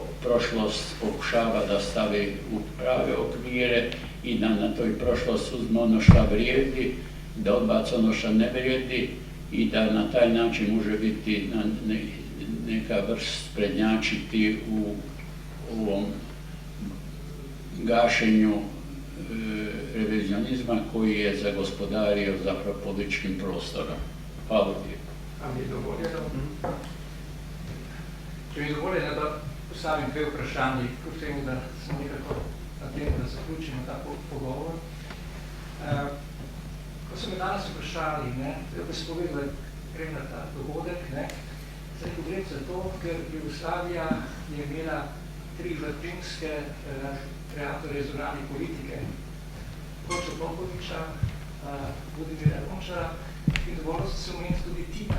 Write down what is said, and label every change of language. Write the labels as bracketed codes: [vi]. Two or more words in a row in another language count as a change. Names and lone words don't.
[sr] prošlost pokušava da stavi u prave okvire i da na toj prošlost uzme ono što vrijedi, da odbaci ono što ne vrijedi i da na taj način može biti neka vrst prednjačiti u ovom gašenju revizionizma koji je zagospodario zapravo političkim prostorom. Hvala lijepo. [sl] A mi je dovoljeno? Če mi je dovoljeno, da postavim dve vprašanji, kljub temu, da smo nekako na temu, da zaključimo ta pogovor. Ko so me danes vprašali, da bi se povedali, grem na ta dogodek, zdaj ko grem za to, ker Jugoslavija je imela 3 vrhunske kreatorje zunanje politike, Kočo Popoviča, Budimira Lončara in dovolj so se omeniti tudi Tita.